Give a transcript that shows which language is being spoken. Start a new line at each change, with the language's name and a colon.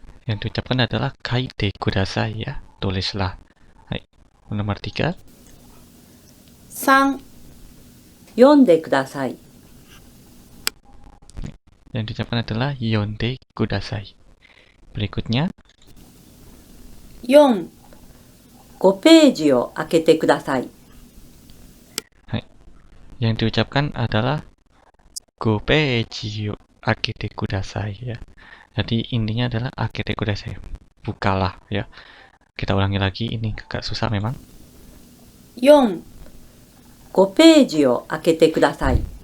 Indonesian: Yang diucapkan adalah
Japanese: kaite kudasai
Indonesian: ya, tulislah. Nomor 3.
Japanese: 3、読んでください。
Indonesian: Yang diucapkan adalah
Japanese: yonde kudasai.
Indonesian: Berikutnya
Japanese: 4、5ページを開けてください。
Indonesian: yang diucapkan adalah
Japanese: gopeji akete kudasai
Indonesian: ya. Jadi intinya adalah
Japanese: akete kudasai,
Indonesian: bukalah ya. Kita ulangi lagi, ini agak susah memang.
Japanese: 4、5ページを開けてください。